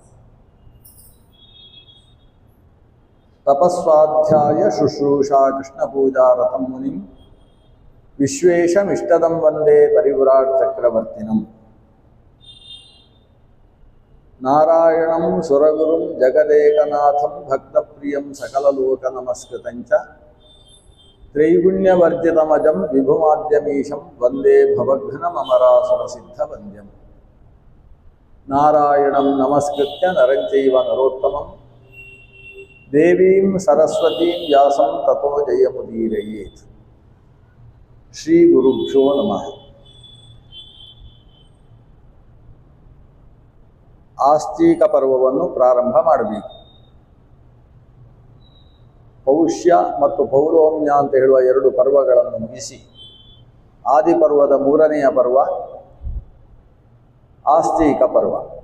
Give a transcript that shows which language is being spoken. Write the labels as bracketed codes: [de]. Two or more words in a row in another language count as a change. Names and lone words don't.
[sa] ತಪಸ್ವಾಧ್ಯಾಯ ಶುಶ್ರೂಷಾ ಕೃಷ್ಣಪೂಜಾರತಂ ಮುನಿಂ ವಿಶ್ವೇಶಮಿಷ್ಟದಂ ವಂದೇ ಪರಿವ್ರಾಟ್ ಚಕ್ರವರ್ತಿನಂ ನಾರಾಯಣಂ ಸುರಗುರುಂ ಜಗದೇಕನಾಥಂ ಭಕ್ತಪ್ರಿಯಂ ಸಕಲಲೋಕನಮಸ್ಕೃತಂಚ ತ್ರೈಗುಣ್ಯವರ್ಜಿತಮಜಂ ವಿಭುಮಾದ್ಯಮೀಶಂ ವಂದೇ ಭವಘ್ನಮರಾಸುರಸಿದ್ಧವಂದ್ಯಂ ನಾರಾಯಣಂ ನಮಸ್ಕೃತ್ಯ ನರಂಚೈವ ನರೋತ್ತಮಂ ದೇವೀಂ ಸರಸ್ವತೀಂ ವ್ಯಾಸಂ ತತೋ ಜಯಮುದೀರಯೇತ್. ಶ್ರೀ ಗುರುಭ್ಯೋ ನಮಃ. [kn] ಆಸ್ತಿಕ ಪರ್ವವನ್ನು ಪ್ರಾರಂಭ ಮಾಡಬೇಕು. ಪೌಷ್ಯ ಮತ್ತು ಪೌರೋಮ್ಯ ಅಂತ ಹೇಳುವ ಎರಡು ಪರ್ವಗಳನ್ನು ಮುಗಿಸಿ ಆದಿಪರ್ವದ ಮೂರನೆಯ ಪರ್ವ ಆಸ್ತಿಕ ಪರ್ವ.